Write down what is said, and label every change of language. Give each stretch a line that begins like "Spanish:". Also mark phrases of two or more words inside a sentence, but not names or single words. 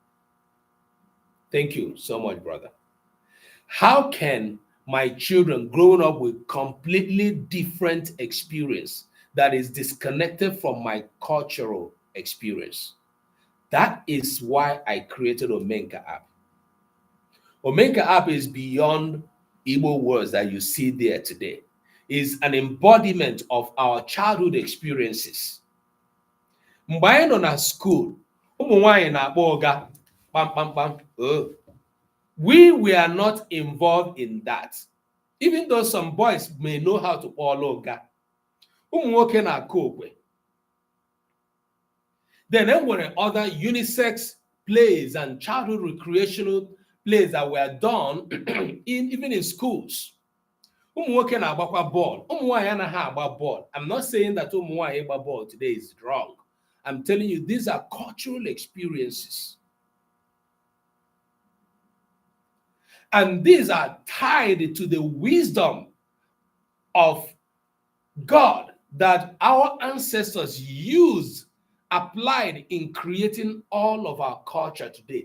English: Thank you so much, brother. How can my children growing up with completely different experience that is disconnected from my cultural experience? That is why I created Omenka app. Omenka app is beyond Igbo words that you see there today. Is an embodiment of our childhood experiences.
Igbo: Mgbe anyị nọ na school, ụmụ nwanyị na-akpọ ọga kpam.
English: We were not involved in that. Even though some boys may know how to
Igbo: kpọọla ọga, ụmụ nwoke na-akụ okwe.
English: Then there were other unisex plays and childhood recreational plays that were done even in schools.
Igbo: Ụmụ nwoke na-agbakwa ball. Ụmụ nwanyị anaghị agba ball.
English: I'm not saying that
Igbo: ụmụ nwanyị agba
English: ball today is wrong. I'm telling you, these are cultural experiences. And these are tied to the wisdom of God that our ancestors used, applied in creating all of our culture today.